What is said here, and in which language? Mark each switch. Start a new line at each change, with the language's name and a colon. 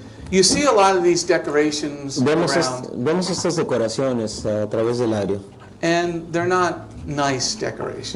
English: You see a lot of these decorations around,
Spanish: Vemos estas decoraciones a través del área.
English: and they're not nice decorations.